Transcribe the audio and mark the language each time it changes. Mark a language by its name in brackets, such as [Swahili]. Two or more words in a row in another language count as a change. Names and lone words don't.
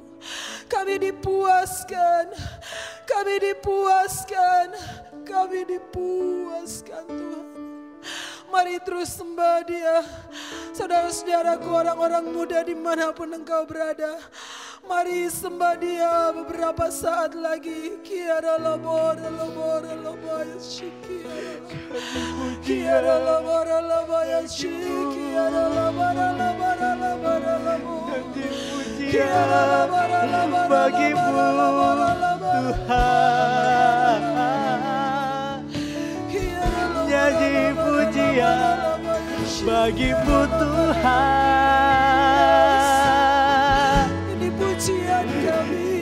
[Indonesian] Kami dipuaskan, kami dipuaskan, kami dipuaskan Tuhan. Mari terus sembah Dia, saudara-saudaraku, orang-orang muda dimanapun engkau berada. Mari sembah Dia beberapa saat lagi. Kiara labora labora labaya shikiara, kiara labora labaya shikiara labora labora labora labora, kiara labora labora bagimu Tuhan. Nyanyi pujian bagimu Tuhan. Ini pujian kami.